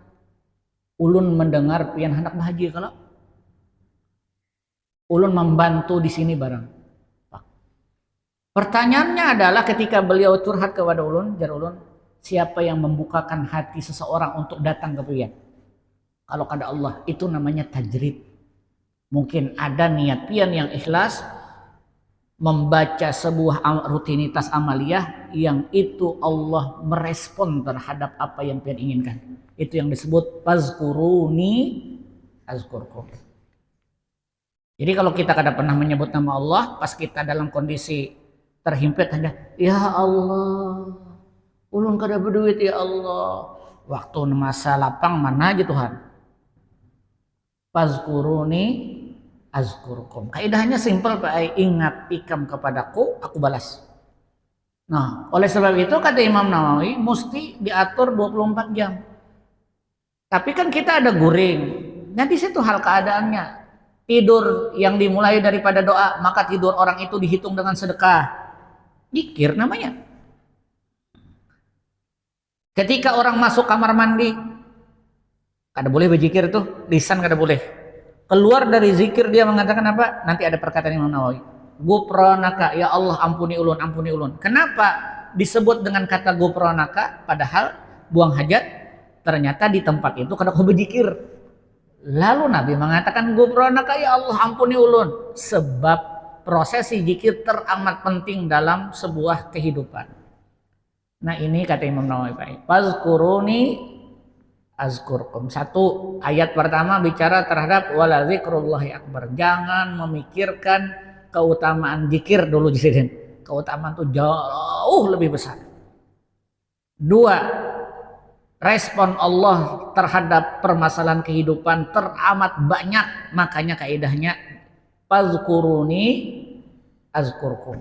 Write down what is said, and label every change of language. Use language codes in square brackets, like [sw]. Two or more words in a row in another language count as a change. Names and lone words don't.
[bjn] Ulun mendengar pian hendak bahagia kalau ulun membantu di sini barang. [id] Pertanyaannya adalah ketika beliau curhat kepada ulun, [bjn] jar ulun, [id] siapa yang membukakan hati seseorang untuk datang ke pian? [bjn] Kalau kada Allah, [id] itu namanya tajrid. Mungkin ada niat pian yang ikhlas membaca sebuah rutinitas amaliyah yang itu Allah merespon terhadap apa yang pian inginkan. Itu yang disebut [ar] fazkuruni azkurkum. [id] Jadi kalau kita kada pernah menyebut nama Allah, pas kita dalam kondisi terhimpit hanya ya Allah, [bjn] ulun kada berduit ya Allah. [id] Waktu masa lapang mana aja Tuhan? [ar] Fazkuruni azkurkum. [id] Kaidahnya simpel Pak, ingat ikam kepadaku, aku balas. Nah, oleh sebab itu kata Imam Nawawi mesti diatur 24 jam. Tapi kan kita ada guring. Nah di situ hal keadaannya. Tidur yang dimulai daripada doa, maka tidur orang itu dihitung dengan sedekah. Zikir namanya. Ketika orang masuk kamar mandi, kada boleh berzikir tuh, lisan kada boleh. Keluar dari zikir dia mengatakan apa? Nanti ada perkataan Imam Nawawi. Gufranaka, ya Allah ampuni ulun, ampuni ulun. Kenapa disebut dengan kata gufranaka? Padahal buang hajat ternyata di tempat itu kada kau berzikir. Lalu Nabi mengatakan gufranaka ya Allah ampuni ulun. Sebab prosesi zikir teramat penting dalam sebuah kehidupan. Nah ini kata Imam Nawawi. [ar] Fazkuruni azkurkum. [id] Satu ayat pertama bicara terhadap [ar] wala zikrullahi akbar. [id] Jangan memikirkan keutamaan zikir dulu di sini. Keutamaan itu jauh lebih besar. Dua, respon Allah terhadap permasalahan kehidupan teramat banyak, makanya kaidahnya [ar] fazkuruni azkurkum.